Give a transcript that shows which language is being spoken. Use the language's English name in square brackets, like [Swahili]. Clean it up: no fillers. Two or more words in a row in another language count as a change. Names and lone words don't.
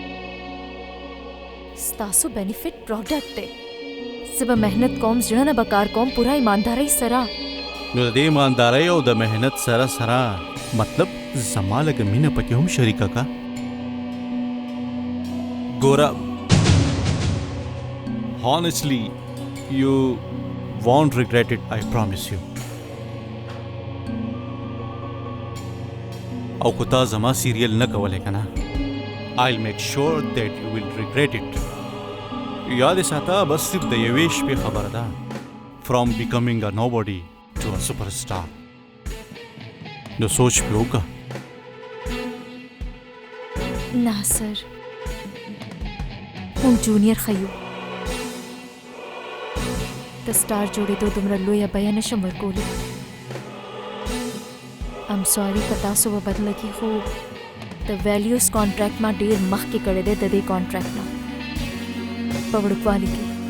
[Pashto] ستاسو [English] benefit product [Pashto] دی زه به محنت کوم زړه نه به کار کوم پوره ایماندارۍ سره نو د دې ایماندارۍ او د محنت سره سره مطلب زما لږه مینه پکې هم شریکه کا ګوره [English] honestly you won't regret it I promise you [Pashto] او کو تا زما سیریل نه کولې کنه [English] I'll make sure that you will regret it [Pashto] یاد ساته بس صرف د یوې شپې خبره ده [English] from becoming a nobody to a superstar [Pashto] نو سوچ پې وکړه نه سر هم جونیئر خیو د سټار جوړېدو دومره لویه بیه نشم ورکولی [English] am sorry [Pashto] که تاسو به بد لګي خو د [English] values contract [Pashto] ما ډېر مخکې کړی دی د دې کانټریکټ نه په وړوکوالي کې